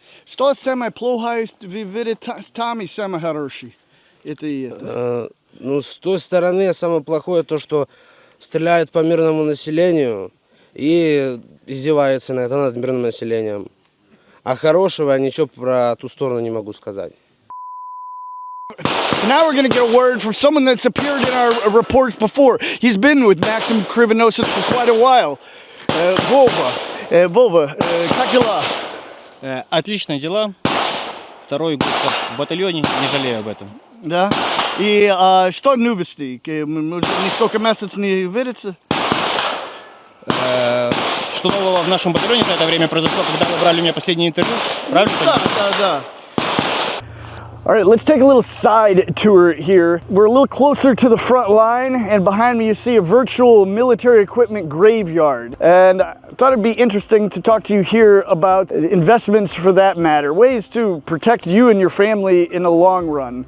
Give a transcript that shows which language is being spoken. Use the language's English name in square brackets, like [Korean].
[Russian] Что самое плохое вы видите там и самое хорошее? Это и это. Ну, с той стороны самое плохое то, что стреляют по мирному населению и издеваются над мирным населением. А хорошего я ничего про ту сторону не могу сказать. [English] So now we're going to get a word from someone that's appeared in our reports before. He's been with Maxim Kривоносец for quite a while. [Russian] Вова, как дела? Отличные дела. Второй год в батальоне, не жалею об этом. Да? И что новости? Может, несколько месяцев не видится? Что нового в нашем батальоне за это время произошло, когда вы брали у меня последнее интервью? Правильно? Да. [English] All right, let's take a little side tour here. We're a little closer to the front line, and behind me you see a virtual military equipment graveyard. And I thought it'd be interesting to talk to you here about investments for that matter, ways to protect you and your family in the long run.